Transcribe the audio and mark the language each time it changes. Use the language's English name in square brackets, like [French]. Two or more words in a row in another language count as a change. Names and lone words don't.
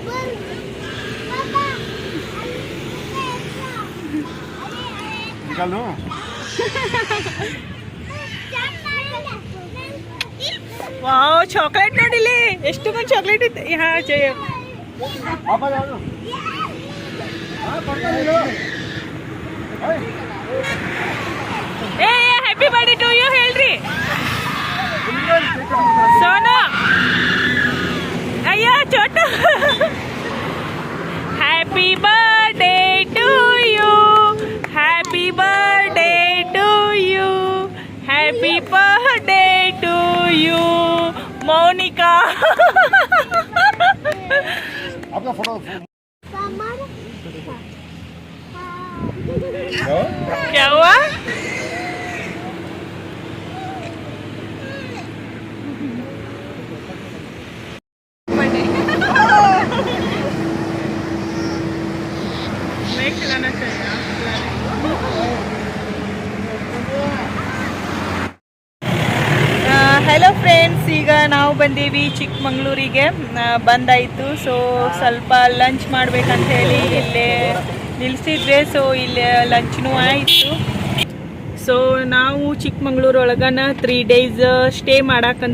[Hindi] निकाल दो [Kannada] ವಾವ್ ಚಾಕ್ಲೇಟ್ ನೋಡಿಲಿ ಎಷ್ಟು ಮಂದಿ ಚಾಕ್ಲೇಟ್ ಇತ್ತು ಹಾ ಜಯ ಏ [English] Happy birthday to you [Kannada] ಹೇಳ್ರಿ ಸೋನು ಅಯ್ಯೋ ಚೋಟು [English] Happy birthday to you happy birthday to you happy birthday to you [Kannada] ಮೌನಿಕಾ [Hindi] आपका फोटो क्या हुआ मैं खिलाना चाहिए [English] Hello friends [Kannada] ಈಗ ನಾವು ಬಂದೀವಿ ಚಿಕ್ಕಮಂಗ್ಳೂರಿಗೆ ಬಂದಾಯಿತು ಸೊ ಸ್ವಲ್ಪ ಲಂಚ್ ಮಾಡ್ಬೇಕಂತ ಹೇಳಿ ಇಲ್ಲೇ ನಿಲ್ಲಿಸಿದ್ವಿ ಸೊ ಇಲ್ಲೇ ಲಂಚ್ನೂ ಆಯಿತು ಸೊ ನಾವು ಚಿಕ್ಕಮಂಗ್ಳೂರು ಒಳಗನ 3 [English] days stay [Kannada] ಮಾಡಕ್ಕಂತ